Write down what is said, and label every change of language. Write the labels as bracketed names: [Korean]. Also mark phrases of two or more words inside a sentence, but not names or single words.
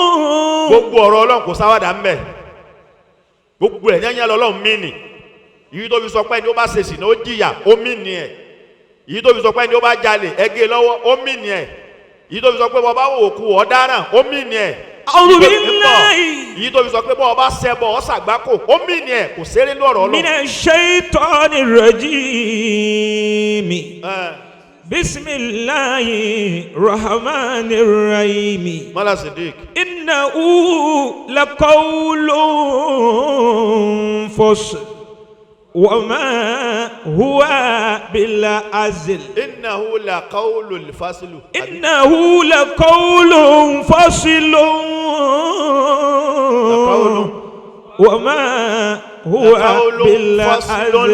[Yoruba] Gbogbo ọ̀rọ̀ Ọlọ́run kò ṣàwàdà ń bẹ gbogbo ẹ̀ yẹn lọ́lọ́run mí nì yìí tó fi sọ pé ní ó bá ṣe sìnà ó jìyà ó mí nì ẹ̀ yìí tó fi sọ pé ní ó bá jalè ẹgẹ lọ́wọ́ ó mí nì ẹ̀ yìí tó fi sọ pé bọ́ bá wò òkú ọ̀daràn ó mí nì ẹ̀ yìí tó fi sọ pé bọ́ ọba ṣẹbọ ọ̀ṣàgbákò ó mí nì ẹ̀ kò ṣeré ní ọ̀rọ̀ Ọlọ́run. [Arabic] من الشيطان الرجيم. بسم الله الرحمن الرحيم. Mala Siddiq. إنه لقول فصل وما هو بالهزل. إنه لقول فصل. إنه لقول فصل وما هو بالهزل.